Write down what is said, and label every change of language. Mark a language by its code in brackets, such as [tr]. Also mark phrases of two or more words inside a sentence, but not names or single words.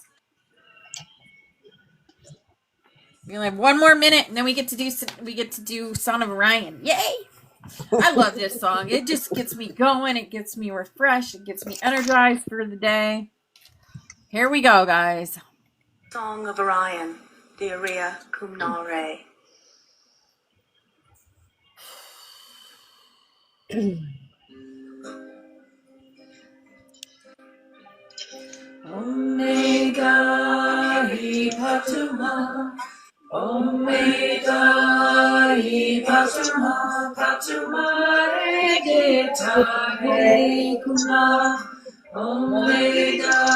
[en] We only have one more minute, and then we get to do Son of Orion. Yay! I love this song. It just gets me going. It gets me refreshed. It gets me energized for the day. Here we go, guys. Song of Orion, the Aria Kumnare. Omega Patuma, Omega Patuma, Patuma Regeta Kuna, Omega